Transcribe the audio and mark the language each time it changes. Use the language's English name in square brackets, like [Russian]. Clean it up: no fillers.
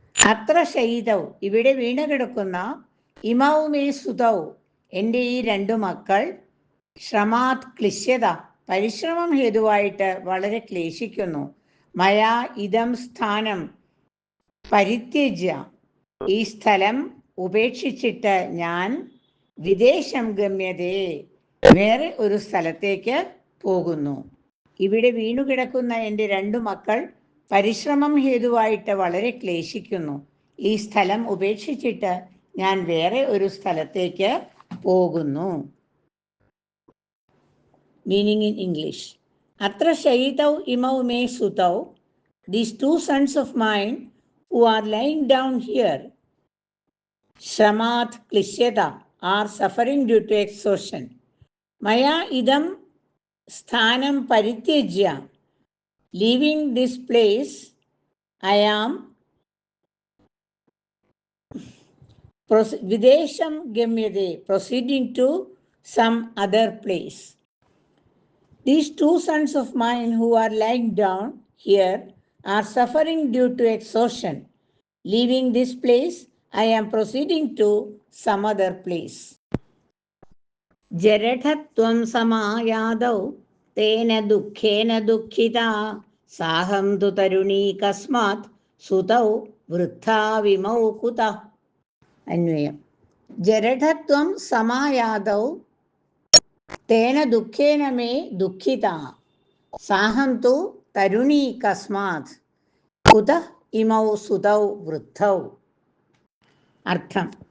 [Sanskrit] അത്ര ശയിതൗ [Malayalam] ഇവിടെ വീണ് കിടക്കുന്ന, [Sanskrit] ഇമൗ മേ സുതൗ [Malayalam] എൻ്റെ ഈ രണ്ടു മക്കൾ, [Sanskrit] ശ്രമാത് ക്ലിശ്യത [Malayalam] പരിശ്രമം ഹേതുവായിട്ട് വളരെ ക്ലേശിക്കുന്നു, [Sanskrit] മയാ ഇദം സ്ഥാനം പരിത്യജ്യ [Malayalam] ഈ സ്ഥലം ഉപേക്ഷിച്ചിട്ട് ഞാൻ, [Sanskrit] വിദേശം ഗമ്യതേ [Malayalam] വേറെ ഒരു സ്ഥലത്തേക്ക് പോകുന്നു. ഇവിടെ വീണുകിടക്കുന്ന എൻ്റെ രണ്ടു മക്കൾ പരിശ്രമം ഹേതുവായിട്ട് വളരെ ക്ലേശിക്കുന്നു. ഈ സ്ഥലം ഉപേക്ഷിച്ചിട്ട് ഞാൻ വേറെ ഒരു സ്ഥലത്തേക്ക് പോകുന്നു. [English] Meaning in English. [Sanskrit] അത്ര ശയിതൗ ഇമൗ may സുതൗ, [English] these two sons of mine who are lying down here, [Sanskrit] Shramat Klishyata, [English] are suffering due to exhaustion. [Sanskrit] Maya idam sthanam parityajya, [English] leaving this place, I am [Sanskrit] videsham gamyade, [English] proceeding to some other place. These two sons of mine who are lying down here are suffering due to exhaustion. Leaving this place, I am proceeding to some other place. [Sanskrit] ജരഠത്വം സമായാദൗ തേന ദുഃഖേന ദുഃഖിതാ സാഹം തു തരുണീ കസ്മാത് സുതൗ വൃദ്ധാ വിമൗ കുതഃ. അന്വയം. ജരഠത്വം സമായാദൗ തേന ദുഃഖേന may ദുഃഖിതാ സാഹം തു തരുണീ കസ്മാത് കുതഃ ഇമൗ സുതൗ വൃദ്ധൗ. അർത്ഥം.